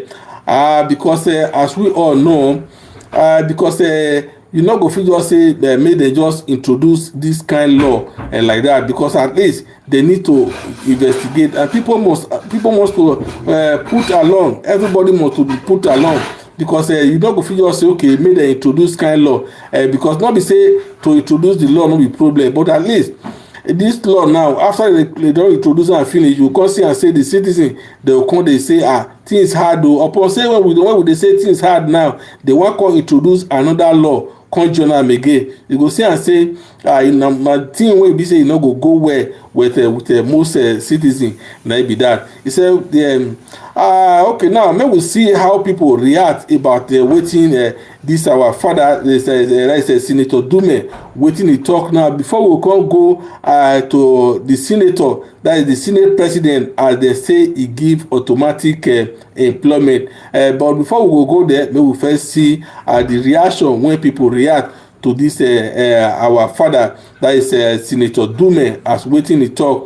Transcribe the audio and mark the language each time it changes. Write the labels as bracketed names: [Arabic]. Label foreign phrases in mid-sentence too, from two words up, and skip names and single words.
[Nigerian Pidgin] Because as we all know, because you not go fit just say may they just introduce this kind of law and like that, because at least they need to investigate, and people must put along. Everybody must to be put along, because you not go fit just say okay may they introduce kind of law, because not be say to introduce the law no be problem, but at least this law now, after they don introduce and finish, you come see and say the citizen, they will come dey say things hard o. Upon say when we dey say things hard now, they wan come introduce another law come join am again. You go see and say na thing wey be say e no go well with most citizens, na it be that. He say okay, now make we see how people react about wetin this our father, Senator Ndume, wetin he talk now, before we come go to the senator, that is the Senate president, as they say he give automatic employment. But before we go there, make we first see the reaction when people react to this our father, that is Senator Ndume, as wetin he talk.